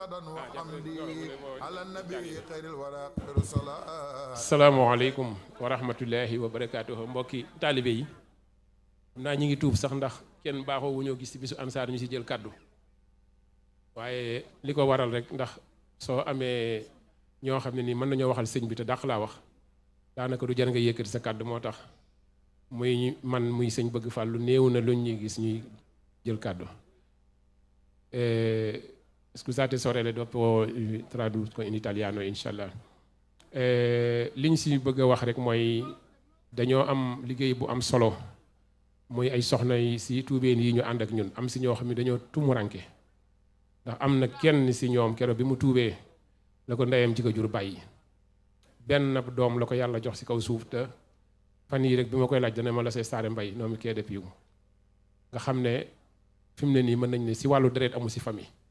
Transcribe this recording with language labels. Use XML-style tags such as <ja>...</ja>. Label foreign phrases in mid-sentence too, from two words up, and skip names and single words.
<ar>السلام عليكم ورحمة الله وبركاته</ar> <wo>mbokki taalibe yi xam naa ñi ngi tuub sax ndax kenn baaxoo wu ñoo gis ci bisu ansaar ñu ci jël kàddu waaye li ko waral rek ndax soo amee ñoo xam ne nii mën nañoo waxal sëñ bi te dàq laa wax daanaka du jar nga yëkkati sa kàddu moo tax muy man muy sëñ bëgg fàllu néew na luñ ñuy gis ñuy jël kàddu.</wo> <it>Scusate sorelle, dopo traduco in italiano inshallah.</it> <wo>Liñ si bëgg a wax rek mooy dañoo am liggéey bu am solo muy ay soxna yi si tuubeen yi ñu ànd ak ñun am si ñoo xam ne dañoo tumuranke ndax am na kenn si ñoom keroog bi mu tuubee la ko ndeyam ci ko jur bàyyi benn doom la ko yàlla jox si kaw suuf te fan yii rek bi ma koy laaj dana ma la say saare mbay noonu kee def yiw nga xam ne fi mu ne nii mën nañ ne si wàllu deret amu si famille</wo>